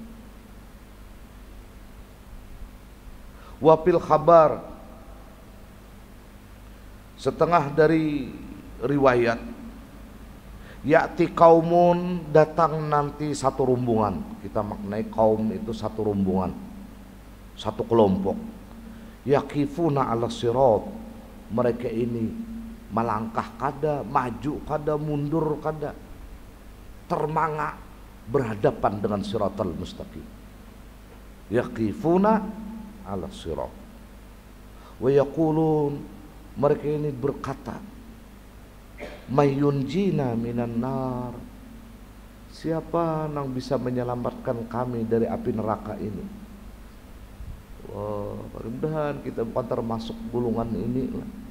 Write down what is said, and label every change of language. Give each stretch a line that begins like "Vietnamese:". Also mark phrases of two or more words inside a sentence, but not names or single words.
Arabic: Wa fil khabar,
Indonesian: setengah dari riwayat,
Arabic: ya'ti kaumun,
Indonesian: datang nanti satu rombongan. Kita maknai kaum itu satu rombongan, satu kelompok.
Arabic: Yaqifuna ala sirat,
Indonesian: mereka ini melangkah kada, maju kada, mundur kada, termanga berhadapan dengan siratal mustaqim.
Arabic: Yaqifuna ala sirat wa yaqulun,
Indonesian: mereka ini berkata,
Arabic: mayyunjina minan nar,
Indonesian: siapa yang bisa menyelamatkan kami dari api neraka ini? Wah, mudah-mudahan kita bukan termasuk golongan ini lah.